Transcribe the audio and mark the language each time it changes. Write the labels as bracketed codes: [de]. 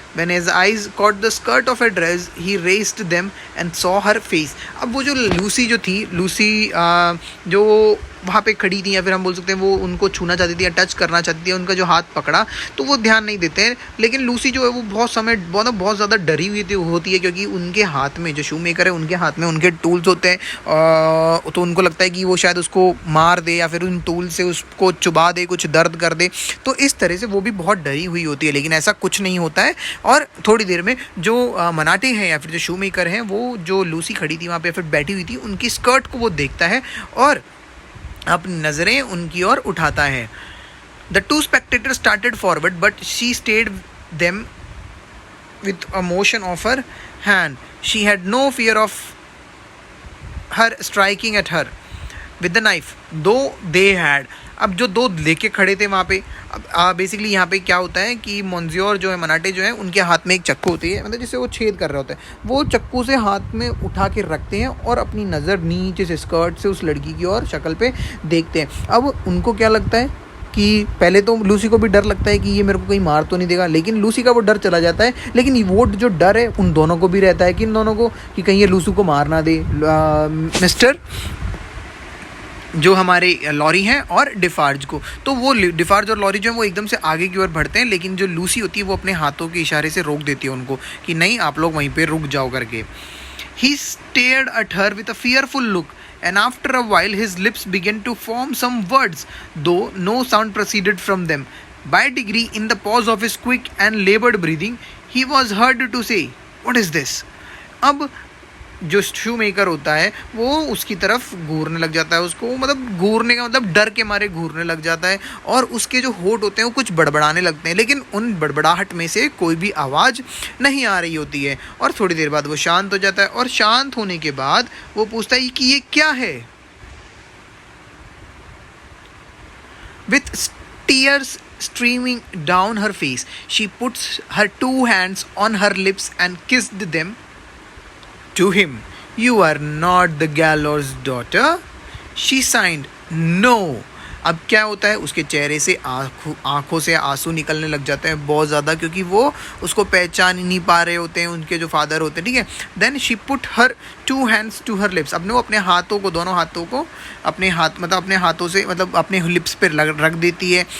[en] When his eyes caught the skirt of her dress, he raised them and saw her face. [hi] अब वो जो Lucy जो थी, Lucy जो वहाँ पे खड़ी थी, या फिर हम बोल सकते हैं वो उनको छूना चाहती थी या टच करना चाहती थी, उनका जो हाथ पकड़ा तो वो ध्यान नहीं देते हैं। लेकिन लूसी जो है वो बहुत ज़्यादा डरी हुई होती है, क्योंकि उनके हाथ में, जो शू मेकर है उनके हाथ में उनके टूल्स होते हैं, तो उनको लगता है कि वो शायद उसको मार दे या फिर उन टूल से उसको चुबा दे, कुछ दर्द कर दे, तो इस तरह से वो भी बहुत डरी हुई होती है। लेकिन ऐसा कुछ नहीं होता है, और थोड़ी देर में जो मनाटे हैं या फिर जो शू मेकर हैं, वो जो लूसी खड़ी थी वहाँ पे फिर बैठी हुई थी, उनकी स्कर्ट को वो देखता है और अपनी नज़रें उनकी ओर उठाता है। [en] The two spectators started forward but she stayed them with a motion of her hand. She had no fear of her striking at her with the knife, though they had. [hi] अब जो दो लेके खड़े थे वहाँ पे, अब बेसिकली यहाँ पे क्या होता है कि मोन्जियोर जो है, मनाटे जो है, उनके हाथ में एक चक्कू होती है, मतलब जिससे वो छेद कर रहे होते हैं, वो चक्कू से हाथ में उठा के रखते हैं और अपनी नज़र नीचे से स्कर्ट से उस लड़की की ओर शक्ल पे देखते हैं। अब उनको क्या लगता है कि पहले तो लूसी को भी डर लगता है कि ये मेरे को कहीं मार तो नहीं देगा, लेकिन लूसी का वो डर चला जाता है। लेकिन वो जो डर है उन दोनों को भी रहता है कि इन दोनों को कि कहीं ये लूसी को मार ना दे, मिस्टर जो हमारे लॉरी हैं और डिफार्ज को। तो वो डिफार्ज और लॉरी जो है वो एकदम से आगे की ओर बढ़ते हैं, लेकिन जो लूसी होती है वो अपने हाथों के इशारे से रोक देती है उनको कि नहीं, आप लोग वहीं पे रुक जाओ करके। [en] He stared at her with a fearful look, and after a while his lips began to form some words, though no sound proceeded from them. By degree, in the pause of his quick and labored breathing, he was heard to say, "What is this?" [hi] अब जो शू maker होता है वो उसकी तरफ घूरने लग जाता है, उसको मतलब घूरने का मतलब डर के मारे घूरने लग जाता है, और उसके जो होठ होते हैं वो कुछ बड़बड़ाने लगते हैं, लेकिन उन बड़बड़ाहट में से कोई भी आवाज़ नहीं आ रही होती है। और थोड़ी देर बाद वो शांत हो जाता है, और शांत होने के बाद वो पूछता है कि ये क्या है। [en] With tears streaming down her face, she puts her two hands on her lips and kissed them to him. "You are not the gallows daughter?" She signed, "No." [hi] अब क्या होता है, उसके चेहरे से आँखों से आंसू निकलने लग जाते हैं बहुत ज़्यादा, क्योंकि वो उसको पहचान ही नहीं पा रहे होते हैं, उनके जो फादर होते हैं, ठीक है। [en] then she put her two hands to her lips, [hi] अपने वो अपने हाथों को, दोनों हाथों को अपने हाथों से मतलब अपने लिप्स पे रख देती है।